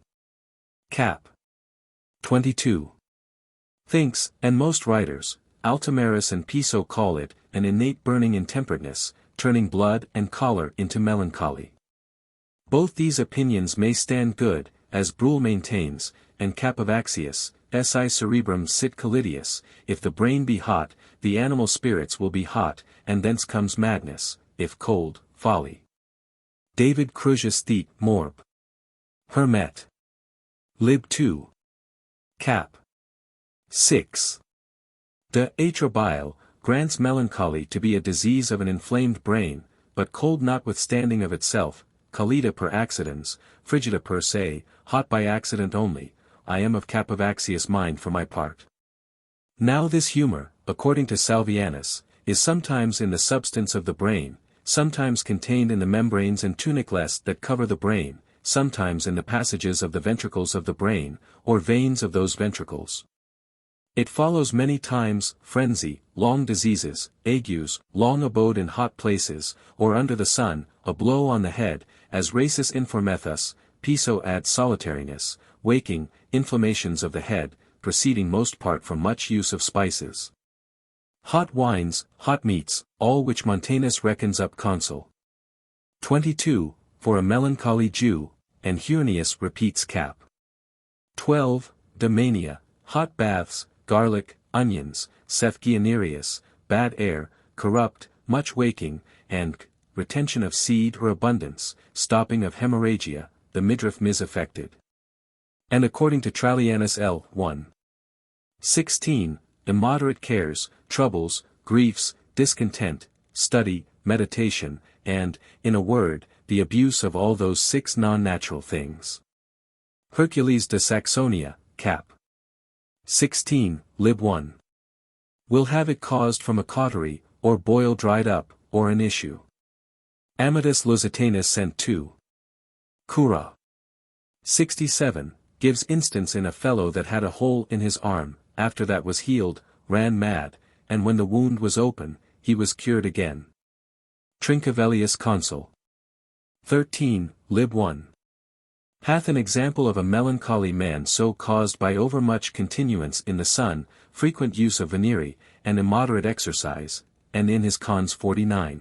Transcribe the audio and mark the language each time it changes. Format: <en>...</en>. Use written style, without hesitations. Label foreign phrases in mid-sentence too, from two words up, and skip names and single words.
<en>Cap. 22. Thinks, and most writers, Altomarus and Piso call it, an innate burning intemperateness, turning blood and choler into melancholy. Both these opinions may stand good, as Bruhl maintains, and Capivaccius,</en> <la>si cerebrum sit calidius,</la> <en>if the brain be hot, the animal spirits will be hot, and thence comes madness, if cold, folly. David Crusius Thet. Morb. Hermet. Lib 2. Cap. 6. De atrobile, grants melancholy to be a disease of an inflamed brain, but cold notwithstanding of itself,</en> <la>calida per accidens, frigida per se,</la> <en>hot by accident only. I am of Capivaccius' mind for my part. Now this humor, according to Salvianus, is sometimes in the substance of the brain, sometimes contained in the membranes and tunicles that cover the brain, sometimes in the passages of the ventricles of the brain, or veins of those ventricles. It follows many times, frenzy, long diseases, agues, long abode in hot places, or under the sun, a blow on the head, as Rhasis informeth us, Piso ad solitariness, waking, inflammations of the head, proceeding most part from much use of spices. Hot wines, hot meats, all which Montanus reckons up consul. 22, for a melancholy Jew, and Heurnius repeats cap. 12, de mania, hot baths, garlic, onions, saith Guianerius, bad air, corrupt, much waking, and retention of seed or abundance, stopping of hemorrhagia, the midriff misaffected. And according to Trallianus L. 1. 16, immoderate cares, troubles, griefs, discontent, study, meditation, and, in a word, the abuse of all those 6 non-natural things. Hercules de Saxonia, cap. 16, lib 1. Will have it caused from a cautery, or boil dried up, or an issue. Amatus Lusitanus sent 2. Cura. 67, gives instance in a fellow that had a hole in his arm, after that was healed, ran mad, and when the wound was open, he was cured again. Trincavellius consul. 13, lib 1. Hath an example of a melancholy man so caused by overmuch continuance in the sun, frequent use of venery, and immoderate exercise, and in his cons 49.</en>